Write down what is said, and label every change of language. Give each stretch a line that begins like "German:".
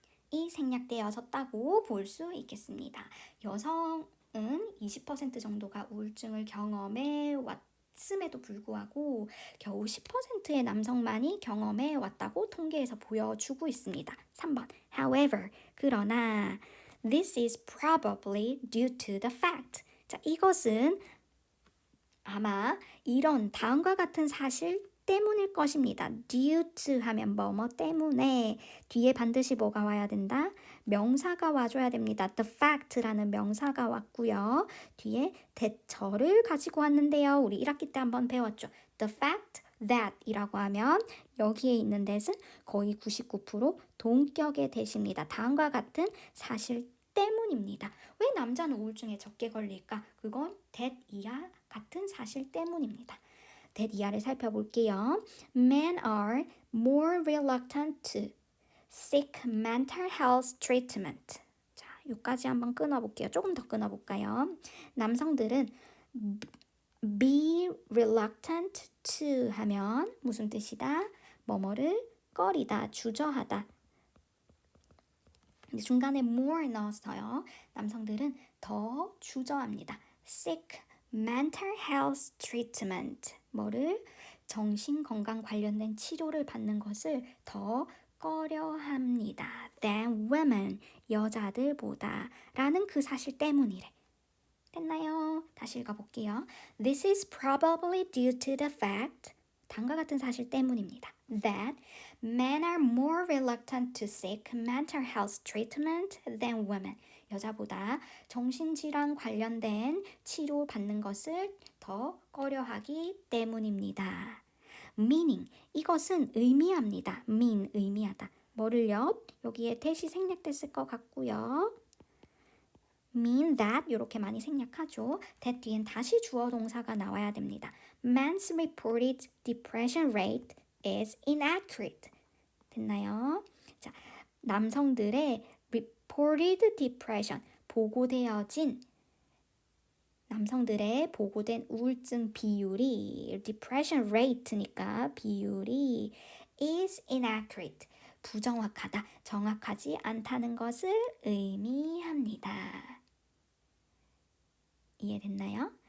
Korean: 이 생략되어졌다고 볼 수 있겠습니다. 여성은 20% 정도가 우울증을 경험해 왔음에도 불구하고 겨우 10%의 남성만이 경험해 왔다고 통계에서 보여주고 있습니다.
English: 3번, however,
Korean: 그러나
English: this is probably due to the fact.
Korean: 자, 이것은 아마 이런 다음과 같은 사실 때문일 것입니다. due to 하면 뭐뭐 때문에 뒤에 반드시 뭐가 와야 된다? 명사가 와줘야 됩니다. the fact라는 명사가 왔고요. 뒤에 대처를 가지고 왔는데요. 우리 1학기 때 한번 배웠죠. the fact that 이라고 하면 여기에 있는 that은 거의 99% 동격의 that입니다. 다음과 같은 사실 때문입니다. 왜 남자는 우울증에 적게 걸릴까? 그건 that 이하 같은 사실 때문입니다. that 이하를 살펴볼게요.
English: Men are more reluctant to seek mental health treatment.
Korean: 자, 여기까지 한번 끊어볼게요. 조금 더 끊어볼까요? 남성들은 be reluctant to 하면 무슨 뜻이다? 뭐뭐를 꺼리다, 주저하다. 중간에 more 넣었어요. 남성들은 더 주저합니다.
English: seek mental health treatment.
Korean: 뭐를? 정신건강 관련된 치료를 받는 것을 더 꺼려합니다.
English: than women.
Korean: 여자들보다. 라는 그 사실 때문이래. 됐나요? 다시 읽어볼게요.
English: This is probably due to the fact.
Korean: 다음과 같은 사실 때문입니다.
English: That men are more reluctant to seek mental health treatment than women.
Korean: 여자보다 정신질환 관련된 치료 받는 것을 더 꺼려하기 때문입니다.
English: meaning,
Korean: 이것은 의미합니다. mean, 의미하다. 뭐를요? 여기에 that이 생략됐을 것 같고요. mean that 이렇게 많이 생략하죠. that 뒤엔 다시 주어 동사가 나와야 됩니다.
English: Men's reported depression rate is inaccurate.
Korean: 됐나요? 자, 남성들의 reported depression, 보고되어진 남성들의 보고된 우울증 비율이 depression rate니까 비율이 is inaccurate, 부정확하다, 정확하지 않다는 것을 의미합니다. 이해됐나요?